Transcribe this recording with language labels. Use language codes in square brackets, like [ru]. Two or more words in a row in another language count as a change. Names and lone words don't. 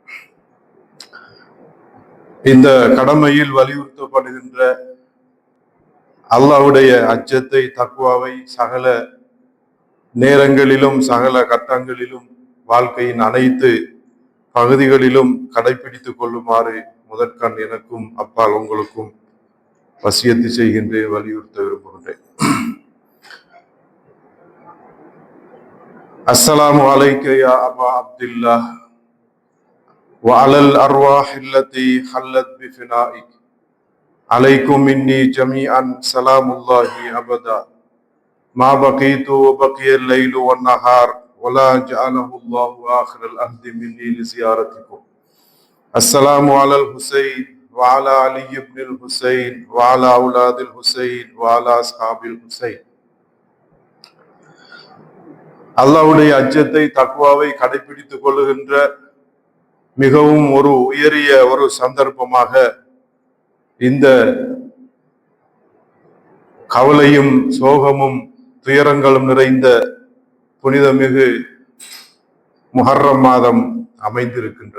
[ta] இந்த கடமையில் வலியுறுத்தப்படுகின்ற அல்லாஹ்வுடைய அச்சத்தை தக்வாவை சகல நேரங்களிலும் சகல கட்டங்களிலும் வாழ்க்கையின் அனைத்து பகுதிகளிலும் கடைபிடித்துக் கொள்ளுமாறு முதற்கண் எனக்கும் அப்பால் உங்களுக்கும் வசியத்து செய்கின்றேன், வலியுறுத்த விரும்புகின்றேன். [ar] السلام عليك يا أبا عبد الله وعلى الأرواح التي حلت بفنائك عليكم مني جميعا سلام الله أبدا ما بقيت وبقي الليل والنهار ولا جعله الله آخر الأهد مني لزيارتكم. السلام على الحسين وعلى علي بن الحسين وعلى أولاد الحسين وعلى أصحاب الحسين. [ta] அல்லாஹ்வுடைய அச்சத்தை தக்வாவை கடைபிடித்துக் கொள்ளுகின்ற மிகவும் ஒரு உயரிய ஒரு சந்தர்ப்பமாக இந்த கவலையும் சோகமும் துயரங்களும் நிறைந்த புனிதமிகு முஹர்ரம் மாதம் அமைந்திருக்கின்றது.